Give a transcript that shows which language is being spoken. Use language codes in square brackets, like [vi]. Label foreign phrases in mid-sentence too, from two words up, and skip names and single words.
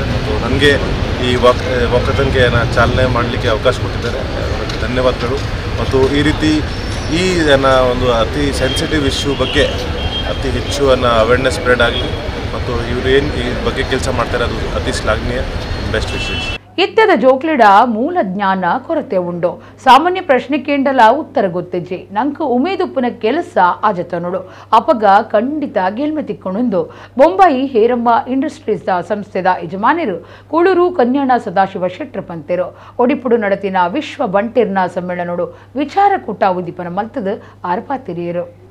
[kn] ಮತ್ತು ನನಗೆ ಈ ವಾಕಥಾನ್ಗೆ ಚಾಲನೆ ಮಾಡಲಿಕ್ಕೆ ಅವಕಾಶ ಕೊಟ್ಟಿದ್ದಾರೆ, ಅವರಿಗೆ ಧನ್ಯವಾದಗಳು. ಮತ್ತು ಈ ರೀತಿ ಈ ಒಂದು ಅತಿ [en] sensitive issue [kn] ಬಗ್ಗೆ ಅತಿ ಹೆಚ್ಚು [en] awareness spread [kn] ಆಗಲಿ ಮತ್ತು ಇವರು ಏನು ಈ ಬಗ್ಗೆ ಕೆಲಸ ಮಾಡ್ತಾರೆ ಅದು ಅತಿ ಶ್ಲಾಘನೀಯ. ಬೆಸ್ಟ್ ವಿಶೇಷ [tcy] ಇತ್ಯದ ಜೋಕ್ಲಿಡ ಮೂಲ ಜ್ಞಾನ ಕೊರತೆ ಉಂಡು. ಸಾಮಾನ್ಯ ಪ್ರಶ್ನೆ ಕೇಂಡಲ ಉತ್ತರ ಗೊತ್ತಿಜ್ಜಿ ನಂಕು ಉಮೇದುಪ್ಪನ ಕೆಲಸ ಆಜತನುಡು ಅಪಗ ಖಂಡಿತ ಗೆಲ್ಮೆ ತಿಕ್ಕೊಂಡು ಬೊಂಬಾಯಿ ಹೇರಮ್ಮ ಇಂಡಸ್ಟ್ರೀಸ್ ಸಂಸ್ಥೆದ ಯಜಮಾನಿರು ಕೂಳೂರು ಕನ್ಯಾಣ ಸದಾಶಿವ ಶೆಟ್ರ ಪಂತೆರು ಒಡಿಪುಡು ನಡತಿನ ವಿಶ್ವ ಬಂಟಿರ್ನ ಸಮ್ಮೇಳನೋಡು ವಿಚಾರಕೂಟ ಉದ್ದೀಪನ ಮಲ್ತದ ಆರ್ಪಾತಿರಿಯರು.